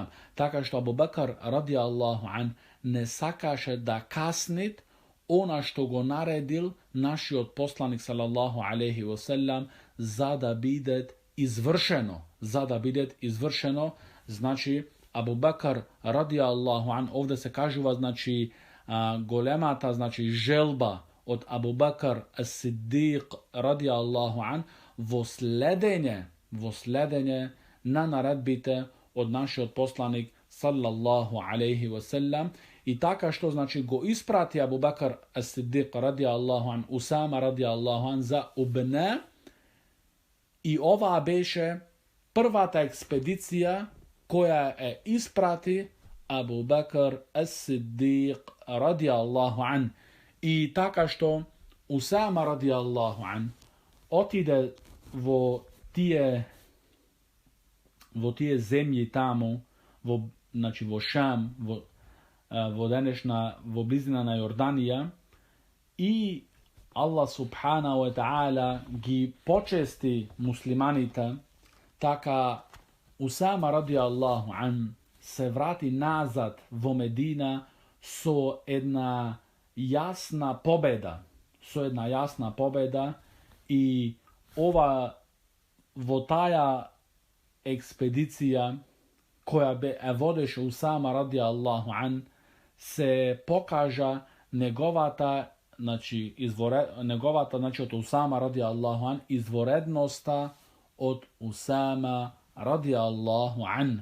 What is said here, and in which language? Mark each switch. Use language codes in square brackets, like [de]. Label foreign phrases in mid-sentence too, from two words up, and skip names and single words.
[mk] Така што Абу Бекр [ar] رضي الله عنه [mk] не сакаше да каснит она што го наредил нашиот посланик [ar] صلى الله عليه وسلم [mk] за да биде извршено. Значи, Абу Бекр [ar] رضي الله عنه, [mk] овде се кажува, значи, големата, значи, желба од Абу Бекр ас-Сиддиқ [ar] رضي الله عنه [mk] во следење во следење на наредбите од нашиот посланик [ar] صلى الله عليه وسلم, [mk] и така што значи го испрати Абу Бакр ас-Сиддиқ [ar] رضي الله عنه, [mk] Усама [ar] رضي الله عنه [mk] за Убне, и ова беше првата експедиција која е испрати Абу Бакр ас-Сиддиқ [ar] رضي الله عنه. [mk] И така што Усама [ar] رضي الله عنه [mk] отиде во тие земји таму, значи во Шам, во денешна, во близина на Јорданија, и [ar] الله سبحانه وتعالى [mk] ги почести муслиманите, така Усама [ar] رضي الله عنه [mk] се врати назад во Медина со една јасна победа, и ова во таја експедиција која е водеше Усама [ar] رضي الله عنه, [mk] се покажа неговата од Усама [ar] رضي الله عنه, [mk] изворедноста од Усама [ar] رضي الله عنه.